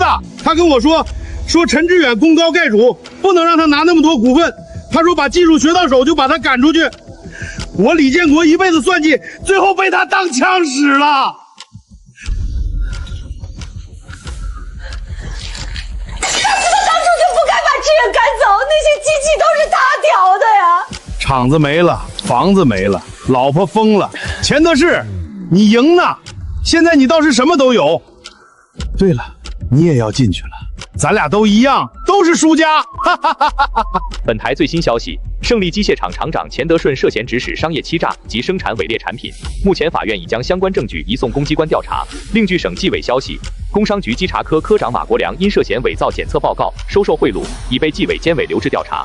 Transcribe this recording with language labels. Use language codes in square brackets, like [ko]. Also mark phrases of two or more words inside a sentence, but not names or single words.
[zh] 他跟我說陳志遠功高蓋主，不能讓他拿那麼多股份，他說把技術學到手就把他趕出去。我李建國一輩子算計，最後被他當槍使了。他當初就不該把志遠趕走，那些機器都是他調的呀。廠子沒了，房子沒了，老婆瘋了，錢德士，你贏了，現在你倒是什麼都有。對了，你也要進去了，咱倆都一樣，都是輸家。本台最新消息，勝利機械廠廠長錢德順涉嫌指使商業欺詐及生產偽劣產品，目前法院已將相關證據移送公機關調查。另據省紀委消息，工商局稽查科科長馬國良因涉嫌偽造檢測報告、收受賄賂，已被紀委監委留置調查。